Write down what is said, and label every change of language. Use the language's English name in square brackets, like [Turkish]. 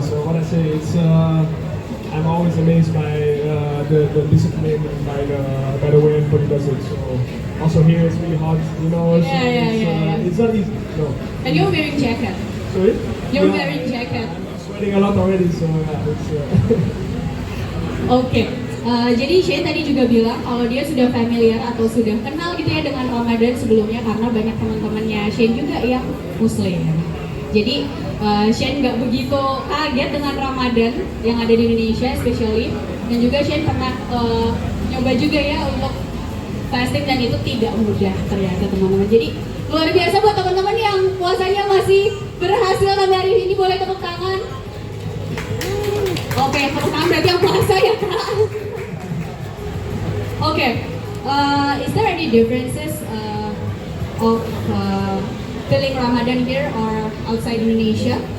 [English] So what I say, it's I'm always amazed by the discipline and by the way everybody does it. So also here it's really hot, Yeah. It's not easy. No. And you're wearing jacket. Sorry? You're wearing jacket. I'm sweating a lot already, so yeah, it's. [Indonesian] Oke, jadi Shane tadi juga bilang kalau dia sudah familiar atau sudah kenal gitu ya dengan Ramadan sebelumnya karena banyak teman-temannya Shane juga yang Muslim. Jadi Shane nggak begitu kaget dengan Ramadan yang ada di Indonesia, especially. Dan juga Shane pernah nyoba juga ya untuk fasting dan itu tidak mudah ternyata teman-teman. Jadi luar biasa buat teman-teman yang puasanya masih berhasil sampai hari ini, boleh tepuk tangan. Oke, tepuk tangan berarti yang puasa ya Kak. [English] Okay, is there any differences of feeling Ramadan here or outside Indonesia?